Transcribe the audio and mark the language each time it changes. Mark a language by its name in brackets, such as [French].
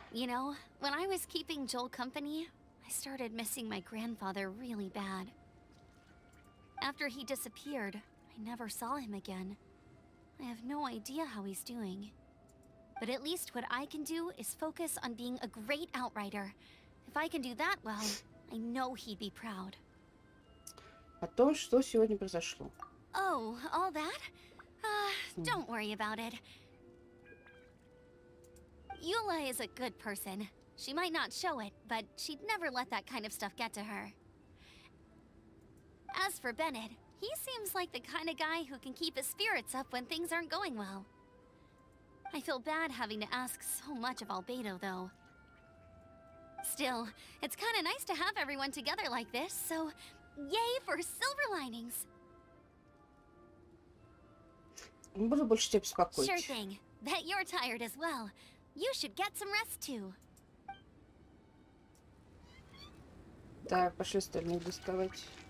[English] You know, when I was keeping Joel company, I started missing my grandfather really bad. After he disappeared, I never saw him again. I have no idea how he's doing. But at least what I can do is focus on being a great outrider. If I can do that well, I know he'd be proud. [Russian] О том, что сегодня произошло. [English] Oh, all that? Don't worry about it. Eula is a good person. She might not show it, but she'd never let that kind of stuff get to her. As for Bennett, he seems like the kind of guy who can keep his spirits up when things aren't going well. I feel bad having to ask so much of Albedo, though. Still, it's kind of nice to have everyone together like this, so yay for silver linings. [Russian] Не буду больше тебя [English] Sure [Russian] беспокоить. [English] thing. Bet you're tired as well. You should get some rest too. [Russian] Так, пошли остальных доставать.